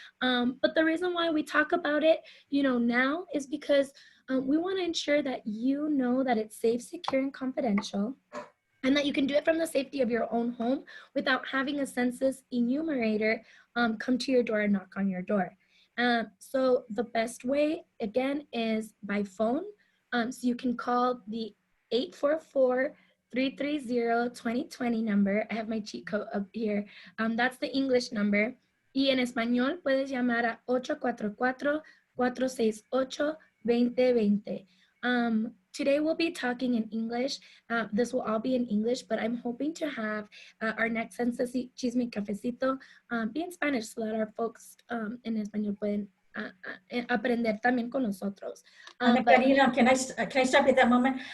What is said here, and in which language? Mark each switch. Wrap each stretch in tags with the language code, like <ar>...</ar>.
<en>But the reason why we talk about it, now is because we want to ensure that you know that it's safe, secure, and confidential, and that you can do it from the safety of your own home without having a census enumerator come to your door and knock on your door. So the best way, again, is by phone. So you can call the 844-330-2020 number. I have my cheat code up here. That's the English number.</en> <es>Y en español puedes llamar a 844-468-2020.</es> <en>Today we'll be talking in English. This will all be in English, but I'm hoping to have our next Census Chisme Cafecito be in Spanish so that our folks</en> <es>en español pueden aprender también con nosotros.</es> <en>Ana Karina, can I stop you at that moment?</en>